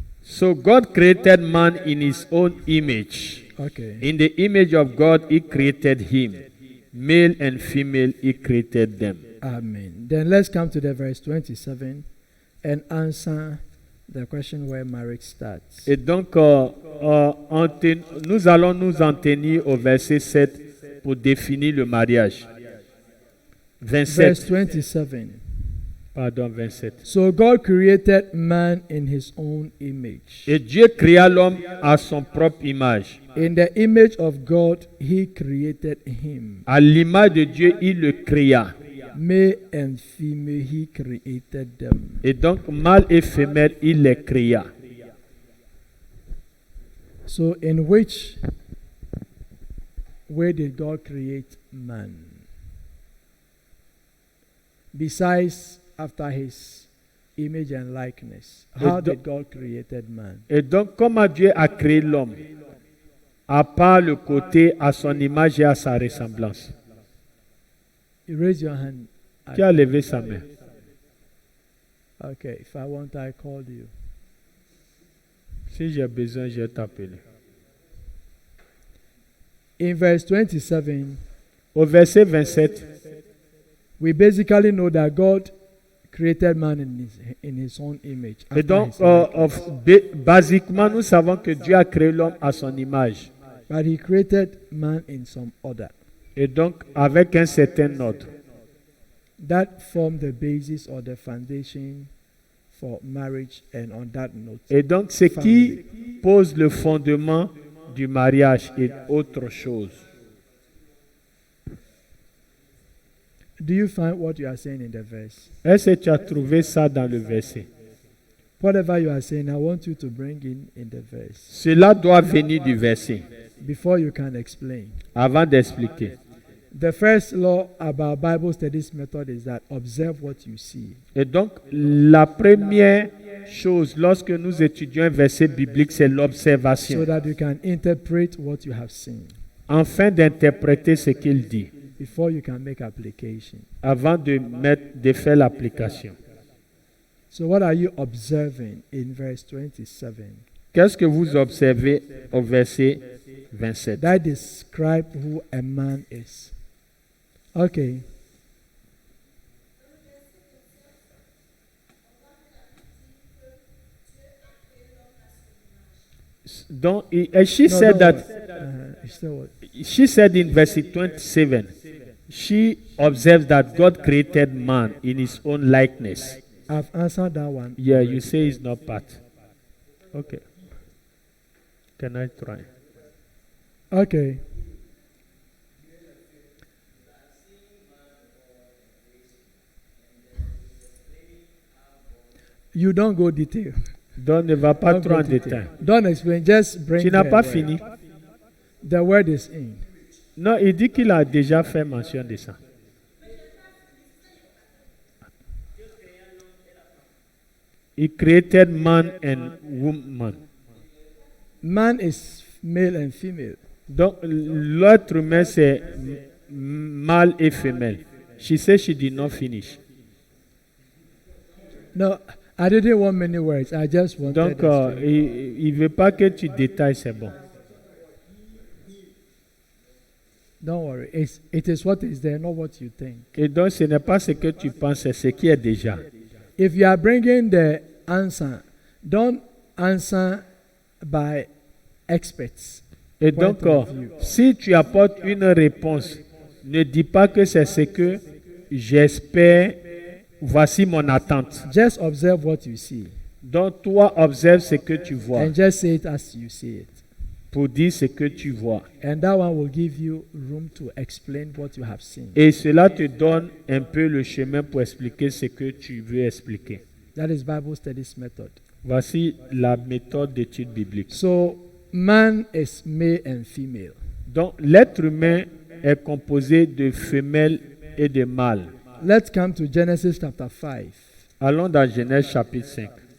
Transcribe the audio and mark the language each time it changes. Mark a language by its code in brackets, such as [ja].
[en] So God created man in his own image. Okay. In the image of God, he created him. Male and female, he created them. Amen. Then let's come to the verse 27 and answer the question where marriage starts. [fr] Et donc, nous allons nous en tenir au verset 7 pour définir le mariage. [en] Verse 27. 27. Pardon, 27. So God created man in his own image. [fr] Et Dieu créa l'homme à son propre image. [en] In the image of God, he created him. [fr] À l'image de Dieu, il le créa. [en] Male and female, he created them. [fr] Et donc, mâle et femelle, il les créa. [en] So, in which way did God create man? Besides, after his image and likeness, how did God created man? [fr] Et donc, comment Dieu a créé l'homme? À part le côté à son image et à sa ressemblance. [en] You raise your hand. [fr] Qui a levé sa main? [en] Okay, if I want, I called you. [fr] Si j'ai besoin, je vais t'appeler. [en] In verse 27, [fr] Au verset 27, [en] we basically know that God created man in his own image. [fr] et [en] after [fr] donc, [en] his likeness. [fr] basiquement, nous savons que Dieu a créé l'homme à son image. [en] But he created man in some order. [fr] Et donc, avec un certain ordre. [en] That formed the basis or the foundation for marriage, and on that note, [fr] Et donc, ce qui pose le fondement du mariage est autre chose. [en] do you find what you are saying in the verse? [fr] Est-ce que tu as trouvé ça dans le verset? [en] Whatever you are saying, I want you to bring in the verse [fr] Cela doit venir du verset [en] before you can explain. [fr] avant d'expliquer. [en] The first law about Bible studies method is that observe what you see. [fr] Et donc, la première chose lorsque nous étudions un verset biblique, c'est [en] So [fr] l'observation, [en] that you can interpret what you have seen [fr] afin d'interpréter ce qu'il dit, [en] before you can make application. [fr] avant de faire l'application. [en] So what are you observing in verse 27? [fr] Qu'est-ce que vous observez au verset 27? [en] That describe who a man is. Okay. Donc, and she said that Still what? she said in verse 27, she observes that God created man in his own likeness. I've answered that one. Yeah, you say it's not part. Okay. Can I try? Okay. You don't go detail. [fr] Donc, ne va pas [en] Don't [fr] trop [en] go [fr] en [en] detail. [fr] détail. [en] Don't explain. Just bring. [fr] Tu n'as [en] the [fr] pas [en] word. [fr] fini? [en] The word is in. [fr] Non, il dit qu'il a déjà fait mention de ça. [en] He created man and woman. Man is male and female. [fr] Donc, l'autre humain, c'est mâle et femelle. [en] She said she did not finish. No, I didn't want many words. I just wanted. [fr] Donc, [en] a straight- [fr] il ne veut pas que tu détailles, c'est bon. [en] Don't worry. It is what is there, not what you think. [fr] Et donc, ce n'est pas ce que tu penses, c'est ce qui est déjà. [en] If you are bringing the answer, don't answer by experts. [fr] Et [en] point [fr] donc, [en] of view. [fr] si tu apportes une réponse, ne dis pas que c'est ce que j'espère, voici mon attente. [en] Just observe what you see [fr] Donc, toi, observe ce que tu vois [en] and just say it as you see it. [fr] pour dire ce que tu vois. [en] And that one will give you room to explain what you have seen. [fr] Et cela te donne un peu le chemin pour expliquer ce que tu veux expliquer. [en] That is Bible studies method. [fr] Voici la méthode d'étude biblique. [en] So man is male and female. [fr] Donc, l'être humain est composé de femelles et de mâles. [en] Let's come to Genesis chapter 5. [fr] Allons dans Genèse chapitre 5.